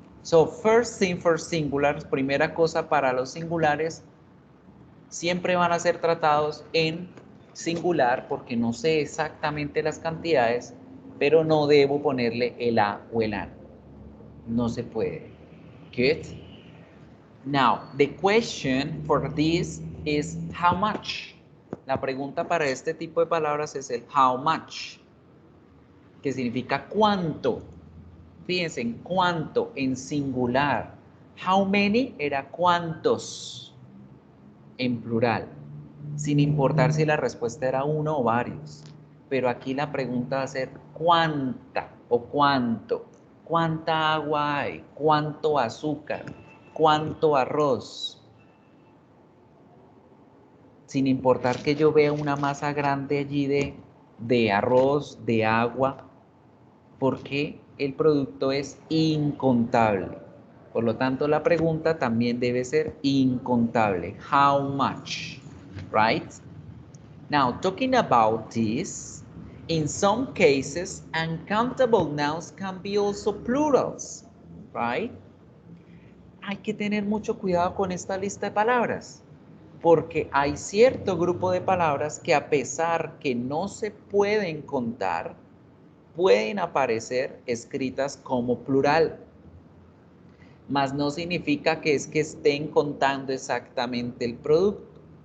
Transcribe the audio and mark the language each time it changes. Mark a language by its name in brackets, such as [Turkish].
[English] So first thing for singulars, [Spanish] primera cosa para los singulares, siempre van a ser tratados en singular porque no sé exactamente las cantidades, pero no debo ponerle el a o el an. No se puede. [English] Good. Now, the question for this is how much. [Spanish] La pregunta para este tipo de palabras es el how much, que significa cuánto. Fíjense en cuánto, en singular. How many era cuántos en plural, sin importar si la respuesta era uno o varios. Pero aquí la pregunta va a ser cuánta o cuánto. ¿Cuánta agua hay? ¿Cuánto azúcar? ¿Cuánto arroz? Sin importar que yo vea una masa grande allí de arroz, de agua, porque el producto es incontable. Por lo tanto, la pregunta también debe ser incontable. [English] How much? Right? Now, talking about this, in some cases, uncountable nouns can be also plurals. Right? [Spanish] Hay que tener mucho cuidado con esta lista de palabras, porque hay cierto grupo de palabras que a pesar que no se pueden contar, pueden aparecer escritas como plural, mas no significa que es que estén contando exactamente el producto.